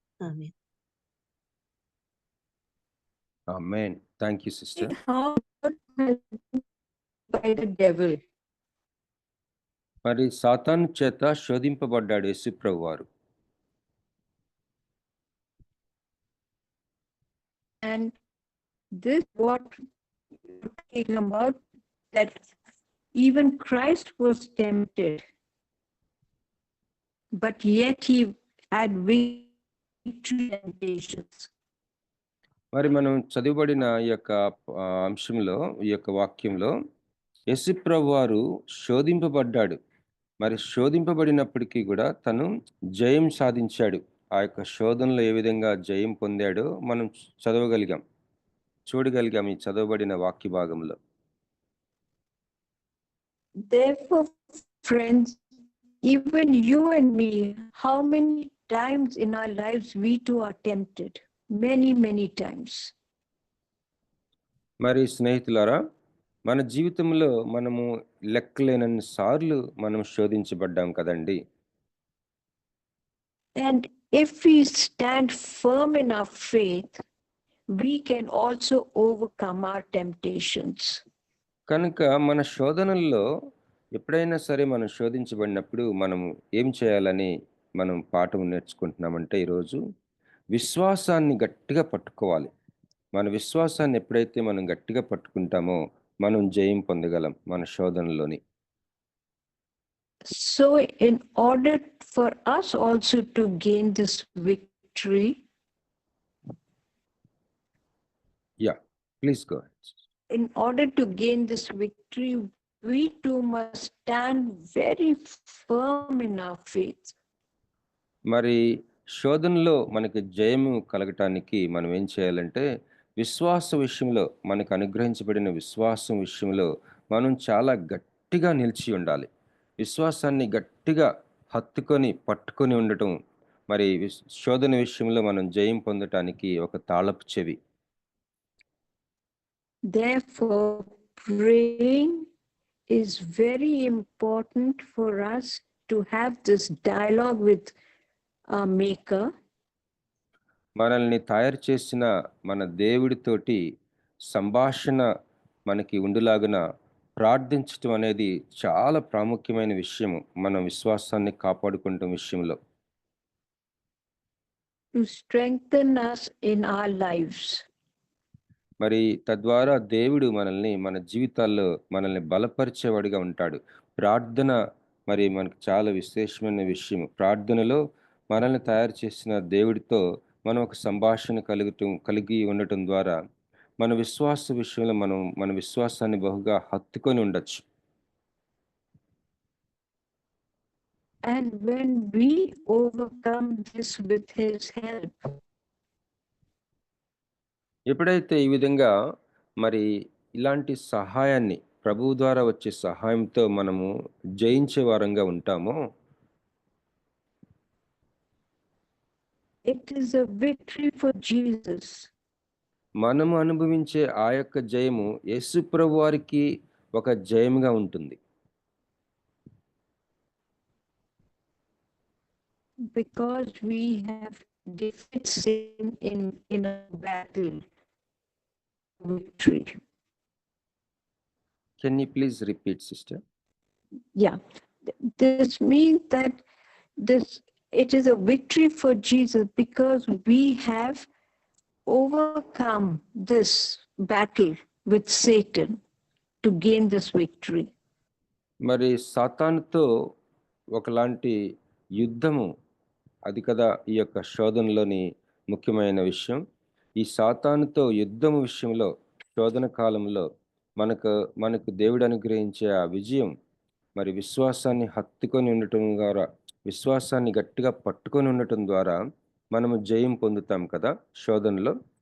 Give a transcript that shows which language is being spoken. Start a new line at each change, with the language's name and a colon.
Telugu: Amen.
English: Amen. Thank you, sister. How by the devil.
Telugu: మరి సాతాను చేత శోధింపబడ్డాడు యేసుప్రభు వారు.
English: And this what you're talking about, that even Christ was tempted. but yet he had victory and patience.
Telugu: మరి మనం చదువుబడిన ఈ యొక్క అంశంలో, ఈ యొక్క వాక్యంలో యేసుప్రభు వారు శోధింపబడ్డాడు. మరి శోధింపబడినప్పటికీ కూడా తను జయం సాధించాడు. ఆ యొక్క శోధనలో ఏ విధంగా జయం పొందాడో మనం చదవగలిగాం, చూడగలిగాం ఈ చదవబడిన వాక్య భాగంలో.
English: Therefore, friends, even you and me, how many times in our lives we too are tempted? Many, many times.
Telugu: మరి స్నేహితులారా, మన జీవితంలో మనము లెక్కలేనన్ని సార్లు మనం శోధించబడ్డాం కదండి.
English: And if we stand firm in our faith, we can also overcome our temptations.
Telugu: కనుక మన శోధనల్లో ఎప్పుడైనా సరే మనం శోధించబడినప్పుడు మనము ఏం చేయాలని మనం పాఠం నేర్చుకుంటున్నామంటే ఈరోజు విశ్వాసాన్ని గట్టిగా పట్టుకోవాలి. మన విశ్వాసాన్ని ఎప్పుడైతే మనం గట్టిగా పట్టుకుంటామో మనం జయం పొందగలం మన శోధనలోని.
English: So in order for us also to gain this victory, please go. in order to gain this victory, we too must stand very firm in our faith.
Telugu: మరి శోధనలో మనకి జయము కలగటానికి మనం ఏం చేయాలంటే విశ్వాస విషయంలో, మనకు అనుగ్రహించబడిన విశ్వాసం విషయంలో మనం చాలా గట్టిగా నిలిచి ఉండాలి. విశ్వాసాన్ని గట్టిగా హత్తుకొని పట్టుకొని ఉండటం మరి శోధన విషయంలో మనం జయం పొందటానికి ఒక తాళపు చెవి.
English: Therefore, praying is very important for us to have this dialogue with our Maker.
Telugu: మనల్ని తయారు చేసిన మన దేవుడితోటి సంభాషణ మనకి ఉండులాగున ప్రార్థించటం అనేది చాలా ప్రాముఖ్యమైన విషయము మన విశ్వాసాన్ని కాపాడుకుంటాం విషయంలో.
English: To strengthen us in our lives.
Telugu: మరి తద్వారా దేవుడు మనల్ని మన జీవితాల్లో మనల్ని బలపరిచేవాడిగా ఉంటాడు. ప్రార్థన మరి మనకు చాలా విశేషమైన విషయం. ప్రార్థనలో మనల్ని తయారు చేసిన దేవుడితో మనం ఒక సంభాషణ కలిగి ఉండటం ద్వారా మన విశ్వాస విషయంలో మనం మన విశ్వాసాన్ని బహుగా హత్తుకొని ఉండొచ్చు.
English: And when we overcome this with his help,
Telugu: ఎప్పుడైతే ఈ విధంగా మరి ఇలాంటి సహాయాన్ని ప్రభువు ద్వారా వచ్చే సహాయంతో మనము జయించే వారంగా ఉంటామో,
English: it is a victory for Jesus.
Telugu: మనము అనుభవించే ఆ యొక్క జయము యేసు ప్రభు వారికి ఒక జయముగా ఉంటుంది.
English: Because we have defeated sin in a battle. Victory. Can you please repeat, sister? Yeah. This means that it is a victory for Jesus because we have overcome this battle with Satan to gain this victory.
Telugu: మరి సాతానుతో ఒకలాంటి యుద్ధము, అది కదా ఈ యొక్క శోధనలోని ముఖ్యమైన విషయం. ఈ సాతానుతో యుద్ధం విషయంలో శోధన కాలంలో మనకు దేవుడు అనుగ్రహించే ఆ విజయం మరి విశ్వాసాన్ని హత్తుకొని ఉండటం ద్వారా, విశ్వాసాన్ని గట్టిగా పట్టుకొని ఉండటం ద్వారా మనము జయం పొందుతాం కదా శోధనలో.